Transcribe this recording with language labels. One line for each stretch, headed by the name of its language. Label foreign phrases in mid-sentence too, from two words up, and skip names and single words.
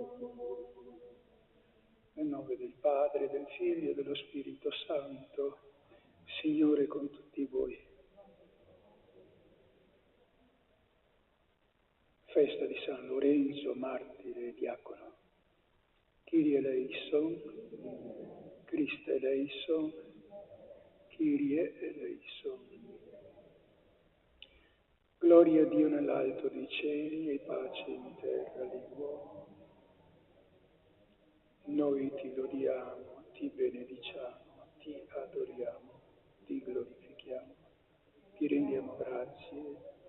Italian: Nel nome del Padre, del Figlio e dello Spirito Santo, Signore con tutti voi. Festa di San Lorenzo, martire e diacono.
Greek: Kyrie eleison, Christe eleison, Kyrie eleison.
Italian: Gloria a Dio nell'alto dei cieli e pace in terra agli uomini. Noi ti lodiamo, ti benediciamo, ti adoriamo, ti glorifichiamo, ti rendiamo grazie.